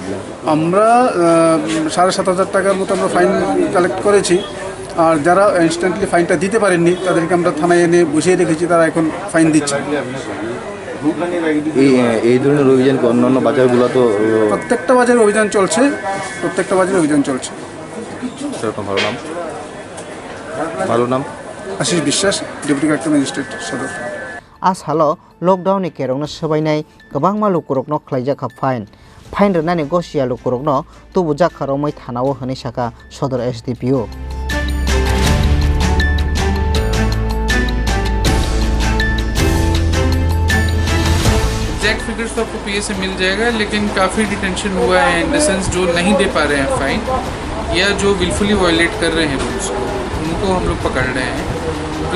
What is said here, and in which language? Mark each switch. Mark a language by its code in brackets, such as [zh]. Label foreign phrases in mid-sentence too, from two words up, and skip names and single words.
[bn] আমরা 7,500 টাকার মতো আমরা [en] fine collect [bn] করেছি আর যারা ইনস্ট্যান্টলি ফাইনটা দিতে পারেননি তাদেরকে আমরা থানায় এনে বসিয়ে রেখেছি তারা এখন ফাইন দিচ্ছে এই ধরনের অভিযান অন্যান্য বাজারগুলো তো প্রত্যেকটা বাজারে অভিযান চলছে ভালো নাম আশিস বিশ্বাস [en] deputy collector magistrate [bn] সদর [brx] आसालो लकडाउन नि केरंनो सबायनाय गोबां मालु कुरकनो खलायजाखा फाइन रनानि गसिया लुकुरकनो तुबु जाखारमै थानाव हनै साका सदर एसडीपीओ [en] exact figures [hi] तो आपको पीए से मिल जाएगा, लेकिन काफ़ी डिटेंशन हुआ है [en] in the sense [hi] जो नहीं दे पा रहे हैं फाइन या जो [en] wilfully violate [hi] कर रहे हैं रूल्स को, उनको हम लोग पकड़ रहे हैं।